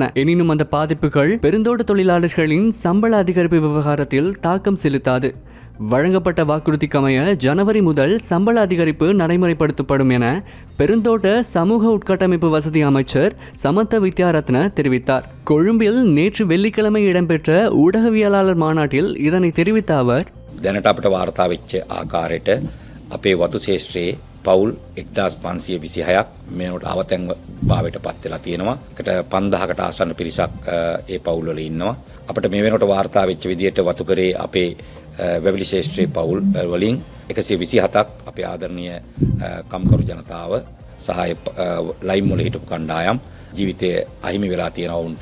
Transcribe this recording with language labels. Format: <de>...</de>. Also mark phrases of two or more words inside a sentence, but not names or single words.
<ta>எனினும் அந்த பாதிப்புகள் பெருந்தோட்ட தொழிலாளர்களின் சம்பள அதிகரிப்பு விவகாரத்தில் தாக்கம் செலுத்தாது. வழங்கப்பட்ட வாக்குறுதிக்கமைய ஜனவரி முதல் சம்பள அதிகரிப்பு நடைமுறைப்படுத்தப்படும் என பெருந்தோட்ட சமூக உட்கட்டமைப்பு வசதி அமைச்சர் சமந்த வித்யாரத்ன தெரிவித்தார். கொழும்பில் நேற்று வெள்ளிக்கிழமை இடம்பெற்ற ஊடகவியலாளர் மாநாட்டில் இதனை தெரிவித்த அவர்,</ta> <si>දැනට අපට වාර්තා වෙච්ච ආකාරයට අපේ වතු ශේෂ්ත්‍රයේ පවුල් 1526ක් මේකට අවතැන් භාවයට පත් වෙලා තියෙනවා. ඒකට 5000කට ආසන්න පිරිසක් ඒ පවුල් වල ඉන්නවා. අපිට මේ වෙනකොට වාර්තා වෙච්ච විදිහට වතුකරේ අපේ වැවිලි ශේෂ්ත්‍රයේ පවුල් වලින් 127ක් අපේ ආදරණීය කම්කරු ජනතාව සහ ලයිම් වල හිටපු කණ්ඩායම් ජීවිතය අහිමි වෙලා තියෙනවා උන්ට.</si>